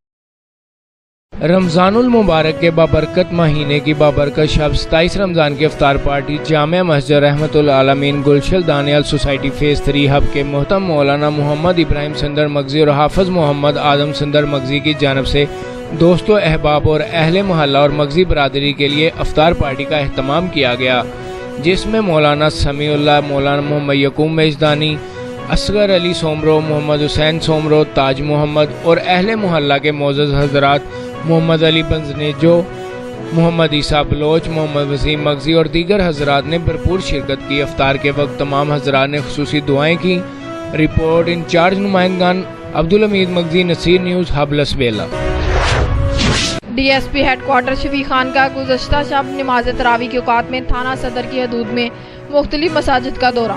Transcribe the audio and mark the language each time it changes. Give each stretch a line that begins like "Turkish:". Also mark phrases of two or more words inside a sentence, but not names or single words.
Urdu: رمضان المبارک کے بابرکت مہینے کی بابرکت شب 27 رمضان کی افطار پارٹی جامعہ مسجد رحمۃ العالمین گلشن دانیال سوسائٹی فیز 3 حب کے محترم مولانا محمد ابراہیم سندر مگجی اور حافظ محمد آدم سندر مگجی کی جانب سے دوستوں، احباب اور اہل محلہ اور مگجی برادری کے لیے افطار پارٹی کا اہتمام کیا گیا، جس میں مولانا سمیع اللہ، مولانا محمد یکوم میجدانی، اصغر علی سومرو، محمد حسین سومرو، تاج محمد اور اہل محلہ کے معزز حضرات محمد علی بنجنیجو، محمد عیسیٰ بلوچ، محمد وسیم مگجی اور دیگر حضرات نے بھرپور شرکت کی. افطار کے وقت تمام حضرات نے خصوصی دعائیں کی۔ رپورٹ انچارج نمائندگان عبدالحمید مگجی، نصیر نیوز، حبلس بیلہ. DSP ہیڈکوارٹر شفیع خان کا گزشتہ شب نماز تراویح کے اوقات میں تھانہ صدر کی حدود میں مختلف مساجد کا دورہ.